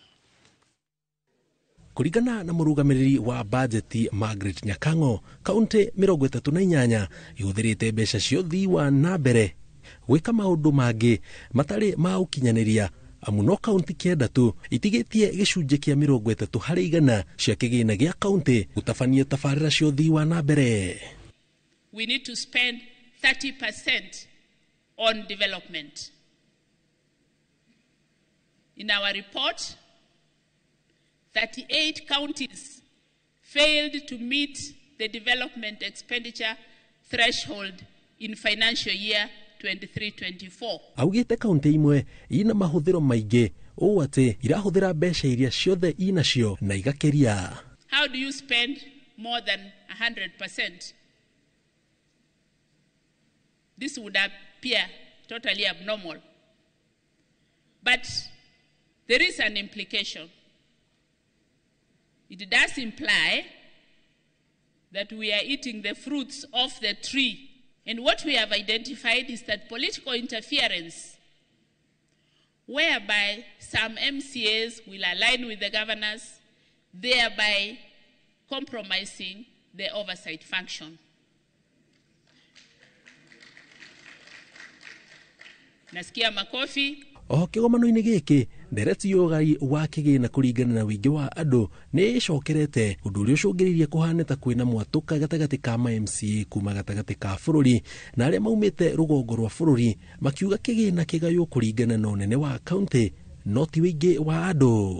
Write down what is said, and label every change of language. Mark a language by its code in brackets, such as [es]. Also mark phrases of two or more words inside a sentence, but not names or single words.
[ki] Kũringana na mũrũgamĩrĩri wa bajeti Margaret Nyakango, kaunti 38 ihũthĩrĩte mbeca cia ũthii wa na mbere gwĩka maũndũ mangĩ matarĩ ma ũkinyanĩria, amu no kaunti 9 itigĩtie gĩcunjĩ kĩa 30% cia kĩgĩna gĩa kaunti gũtabania tabarĩra cia ũthii wa na mbere. [en] We need to spend 30% on development. In our report, 38 counties failed to meet the development expenditure threshold in financial year 23-24. [ki] Augĩte kaunti imwe ina mahũthĩro maingĩ ũũ atĩ irahũthĩra mbeca iria ciothe inacio na igakĩria. [en] How do you spend more than 100%? This would appear totally abnormal. But there is an implication. It does imply that we are eating the fruits of the tree. And what we have identified is that political interference, whereby some MCAs will align with the governors, thereby compromising the oversight function. [sw] Nasikia makofi. [ki] Kĩgomano-inĩ gĩkĩ ndereti ya ũgai wa kĩgĩna kũringana na wĩingĩ wa andũ nĩ ĩcokerete, ũndũ ũrĩa ũcũngĩrĩirie kũhana ta kwĩna mwatũka gatagatĩ ka MCA kuma gatagatĩ ka bũrũri na arĩa maumĩte rũgongo rwa bũrũri makiuga kĩgĩna kĩgayũ kũringana na ũnene wa kaunti no ti wĩingĩ wa andũ.